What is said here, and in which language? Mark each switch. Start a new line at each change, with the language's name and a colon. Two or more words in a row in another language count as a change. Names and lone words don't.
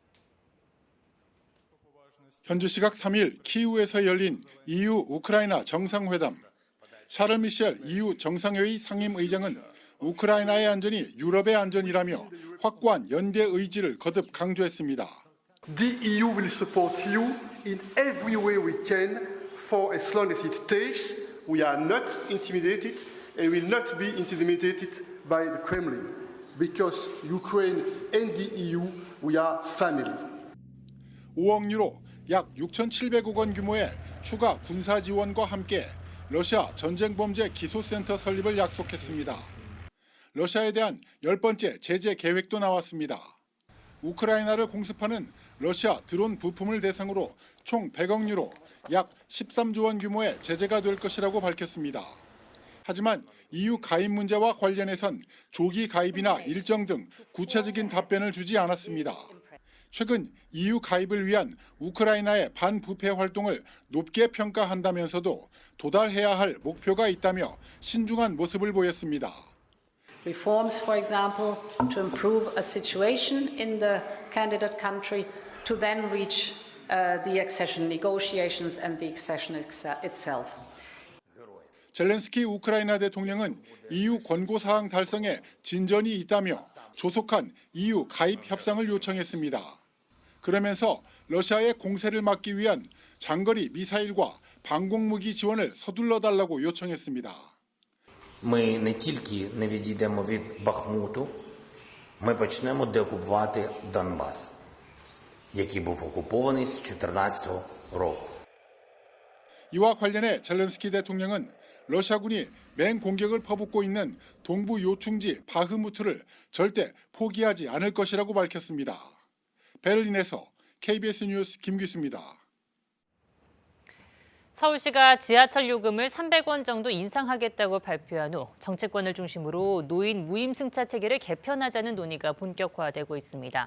Korean: 현지 시각 3일 키이우에서 열린 EU 우크라이나 정상회담. 샤를 미셸 EU 정상회의 상임의장은 우크라이나의 안전이 유럽의 안전이라며 확고한 연대 의지를 거듭 강조했습니다.
English: The EU will support you in every way we can for as long as it takes. We are not intimidated and will not be intimidated by the Kremlin. Because Ukraine and the EU, we are family.
Korean: 5억 유로, 약 6,700억 원 규모의 추가 군사 지원과 함께 러시아 전쟁범죄 기소센터 설립을 약속했습니다. 러시아에 대한 10번째 제재 계획도 나왔습니다. 우크라이나를 공습하는 러시아 드론 부품을 대상으로 총 100억 유로, 약 13조 원 규모의 제재가 될 것이라고 밝혔습니다. 하지만 EU 가입 문제와 관련해선 조기 가입이나 일정 등 구체적인 답변을 주지 않았습니다. 최근 EU 가입을 위한 우크라이나의 반부패 활동을 높게 평가한다면서도 도달해야 할 목표가 있다며 신중한 모습을 보였습니다.
English: Reforms, for example, to improve a situation in the candidate country to then reach the accession negotiations and the accession itself.
Korean: 젤렌스키 우크라이나 대통령은 EU 권고사항 달성에 진전이 있다며 조속한 EU 가입 협상을 요청했습니다. 그러면서 러시아의 공세를 막기 위한 장거리 미사일과 방공무기 지원을 서둘러 달라고 요청했습니다.
Ukrainian: Ми не тільки не відійдемо від Бахмуту, ми почнемо деокупувати Донбас, який був окупований з 2014 року.
Korean: 이와 관련해 젤렌스키 대통령은 러시아군이 맹공격을 퍼붓고 있는 동부 요충지 바흐무트를 절대 포기하지 않을 것이라고 밝혔습니다. 베를린에서 KBS 뉴스 김규수입니다. 서울시가 지하철 요금을 300원 정도 인상하겠다고 발표한 후 정치권을 중심으로 노인 무임승차 체계를 개편하자는 논의가 본격화되고 있습니다.